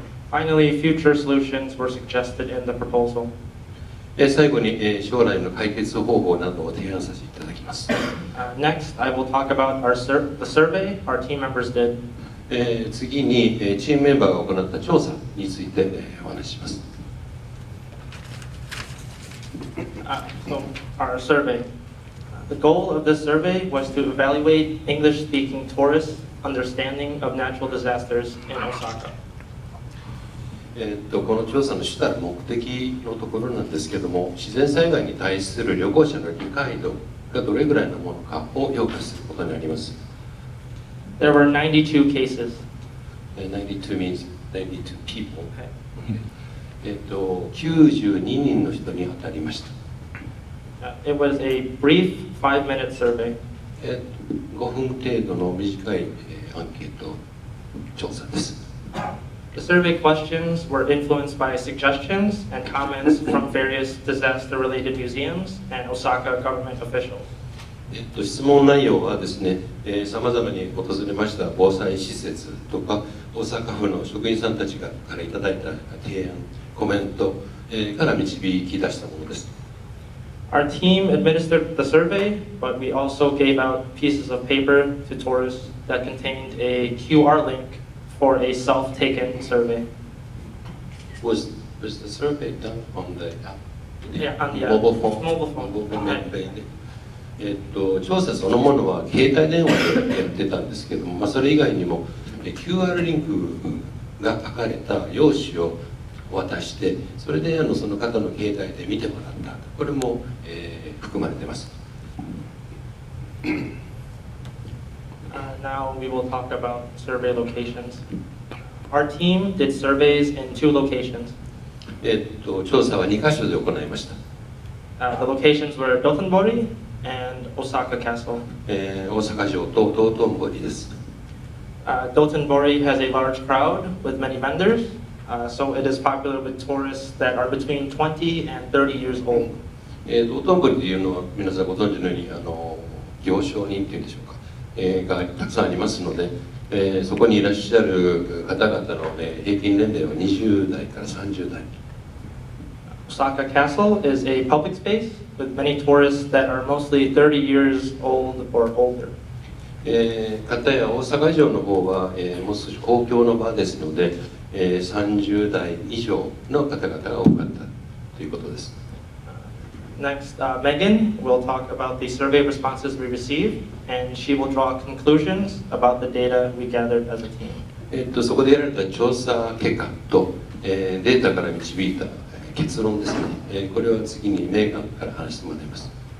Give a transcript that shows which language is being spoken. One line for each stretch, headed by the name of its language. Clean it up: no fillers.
English: Finally, future solutions were suggested in the proposal.
Japanese: 最後に、将来の解決方法などを提案させていただきます。
English: Next, I will talk about the survey our team members did.
Japanese: 次に、チームメンバーが行った調査について、お話しします。
English: So our survey. The goal of this survey was to evaluate English-speaking tourists' understanding of natural disasters in Osaka.
Japanese: この調査の主たる目的のところなんですけども、自然災害に対する旅行者の理解度がどれぐらいのものかを評価することになります。
English: There were 92 cases. 92 means 92 people.
Japanese: 92人の人に当たりました。
English: It was a brief 5-minute survey.
Japanese: 5分程度の短いアンケート調査です。
English: The survey questions were influenced by suggestions and comments from various disaster-related museums and Osaka government officials.
Japanese: 質問内容はですね、さまざまに訪れました防災施設とか大阪府の職員さんたちからいただいた提案、コメントから導き出したものです。
English: Our team administered the survey, but we also gave out pieces of paper to tourists that contained a QR link for a self-taken survey. Was the survey done on the app? Yeah, on the mobile phone. Mobile phone.
Japanese: モバイルペイで。調査そのものは携帯電話でやってたんですけども、それ以外にも QR リンクが書かれた用紙を渡して、それでその方の携帯で見てもらった、これも、含まれています。
English: Now we will talk about survey locations. Our team did surveys in 2 locations.
Japanese: 調査は2カ所で行いました。
English: The locations were Dotonbori and Osaka Castle.
Japanese: 大阪城と道頓堀です。
English: Dotonbori has a large crowd with many vendors, so it is popular with tourists that are between 20 and 30 years old.
Japanese: 道頓堀というのは皆さんご存知のように行商人というんでしょうか、がたくさんありますので、そこにいらっしゃる方々の、平均年齢は20代から30代。
English: Osaka Castle is a public space with many tourists that are mostly 30 years old or older.
Japanese: 片や大阪城の方は、もう少し公共の場ですので、30代以上の方々が多かったということです。
English: Next, Megan will talk about the survey responses we received, and she will draw conclusions about the data we gathered as a team.
Japanese: そこでやられた調査結果と、データから導いた結論ですね、これは次にメーガンから話してもらいます。